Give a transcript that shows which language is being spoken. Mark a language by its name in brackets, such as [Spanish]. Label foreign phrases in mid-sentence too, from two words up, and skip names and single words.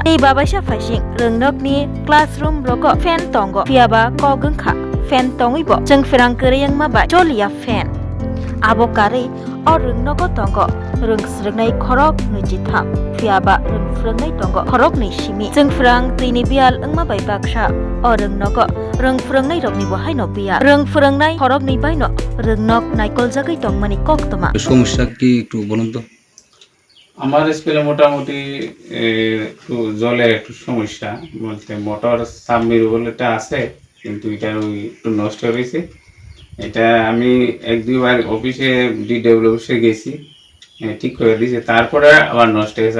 [Kok Borok] ei babaisa faising rengnok ni classroom roko fan tongo phiaba kogeng kha fan tongui bo jeng frang gărei ma ba cholia fan abo kare o rengnogo tongo reng srnai khorok nujitham phiaba reng phrangnai tongo khorok ni simi jeng frang tini bial engma bai baksa o rengnogo reng phrangnai rokni bo haino biya reng phrangnai khorok ni baino rengnok naikol jagai tongmani koktoma [Bangla] সমস্যা কি একটু বলুন তো। আমার স্কুলে মোটামুটি একটু জলের একটু সমস্যা বলতে [English] motor submersible [Bangla] আছে কিন্তু এটা একটু নষ্ট হয়েছে। এটা আমি এক দুইবার অফিসে ডিডব্লিউ অফিসে গেছি, ঠিক করে দিয়েছে, তারপরে আবার নষ্ট হয়েছে।